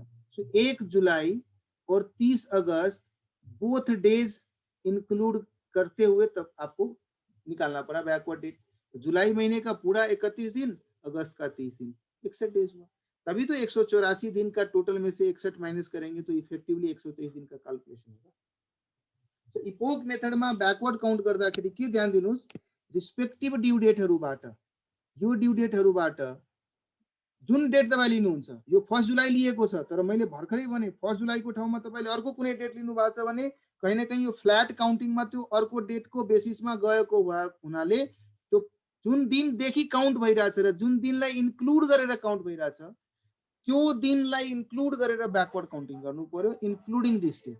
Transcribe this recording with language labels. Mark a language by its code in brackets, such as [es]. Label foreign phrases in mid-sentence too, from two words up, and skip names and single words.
[hi] सो 1 जुलाई और 30 अगस्त [en] both days include [hi] करते हुए तब आपको निकालना पड़ा [en] backward date. [hi] जुलाई महीने का पूरा 31 दिन, अगस्त का 30 दिन, 61 डेज हुआ। तभी तो 184 दिन का टोटल में से 61 माइनस करेंगे तो इफेक्टिवली 123 दिन का कैलकुलेशन होगा। [ne] तो इपोक मेथडमा [en] backward count [ne] गर्दाखेरि के ध्यान दिनुस्, [en] respective due [ne] डेटहरुबाट, यो ड्यू डेटहरुबाट जुन डेट तपाईले लिनुहुन्छ, यो 1 जुलाई लिएको छ तर मैले भर्खरै भने 1 जुलाईको ठाउँमा तपाईले अर्को कुनै डेट लिनु भएको छ भने [hi] कहीं न कहीं [ne] यो फ्ल्याट काउन्टिङमा त्यो अर्को डेटको बेसिसमा गएको हुनाले त्यो जुन दिनदेखि काउन्ट भइराछ र जुन दिनलाई इन्क्लुड गरेर काउन्ट भइराछ त्यो दिनलाई इन्क्लुड गरेर [en] backward counting [ne] गर्नु पर्यो, [en] including this date.